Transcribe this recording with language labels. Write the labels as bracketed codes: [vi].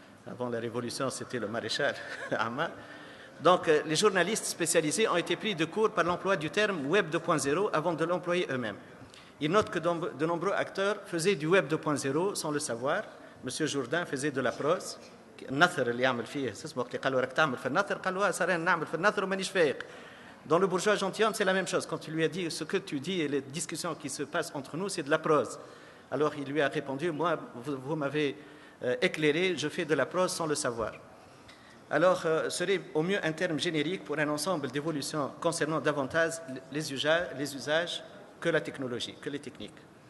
[fr] Avant la Révolution, c'était le maréchal Ammar. Donc, les journalistes spécialisés ont été pris de court par l'emploi du terme Web 2.0 avant de l'employer eux-mêmes. Ils notent que de nombreux acteurs faisaient du Web 2.0 sans le savoir. Monsieur Jourdain faisait de la prose. [ar] النثر اللي يعمل فيه اسمه وقت قالوا راك تعمل في النثر قالوا صار نعمل في النثر ومانيش فايق. [fr] Dans le bourgeois gentilhomme, c'est la même chose. Quand il lui a dit ce que tu dis et les discussions qui se passent entre nous, c'est de la prose. Alors il lui a répondu, moi, vous m'avez éclairé, je fais de la prose sans le savoir. Alors, serait au mieux un terme générique pour un ensemble d'évolutions concernant davantage les usages que la technologie, que les techniques.